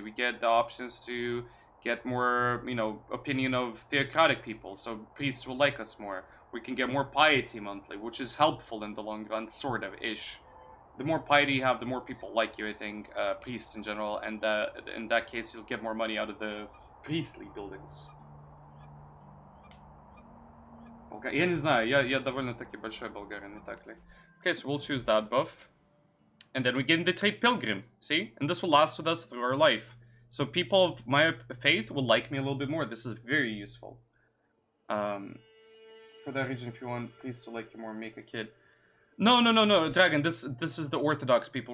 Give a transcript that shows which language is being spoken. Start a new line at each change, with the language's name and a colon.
English: We get the options to get more, you know, opinion of theocratic people. So priests will like us more. We can get more piety monthly, which is helpful in the long run, sort of ish. The more piety you have, the more people like you, I think, priests in general, and in that case, you'll get more money out of the priestly buildings.
Russian: Я не знаю, я довольно-таки большой болгарин, не так ли?
English: Okay, so we'll choose that buff. And then we get the trade pilgrim, see? And this will last with us through our life. So people of my faith will like me a little bit more. This is very useful. For that region, if you want priests to like you more, make a kid. No, Dragon, this is the Orthodox people.